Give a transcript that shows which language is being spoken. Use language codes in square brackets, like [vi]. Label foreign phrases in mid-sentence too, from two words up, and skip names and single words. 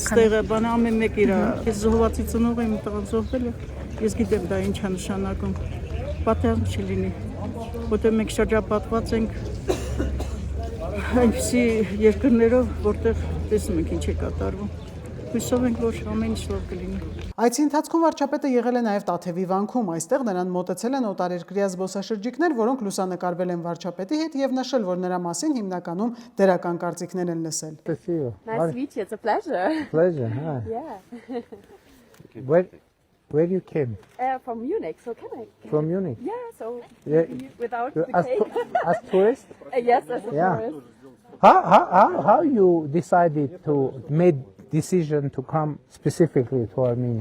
[hy] քանի բան ամեն մեկ իր ես զոհվածի ծնող եմ, տղան զոհվել է։ Ես գիտեմ դա ինչ է նշանակում։ Պատերազմ չլինի, որտեղ մենք շրջապատված ենք այնպիսի երկրներով, որտեղ տեսնում ենք ինչ է կատարվում։ Հույսով ենք, որ ամեն ինչ լավ կլինի։ Այցի ընթացքում վարչապետը եղել է նաև Տաթևի վանքում, այստեղ նրան մոտեցել են օտարերկրյա զբոսաշրջիկներ, որոնք լուսանկարվել են վարչապետի հետ եւ նշել, որ նրա մասին հիմնականում դերական կարծիքներ են լսել։ [en] Nice to meet you. It's a pleasure. Pleasure, huh? Yeah. Where you came? From Munich. So can I? From Munich? Yeah. So Yeah. without the cake. As tourist? Yes, as a Yeah. tourist. How you decided to make decision to come specifically to Armenia?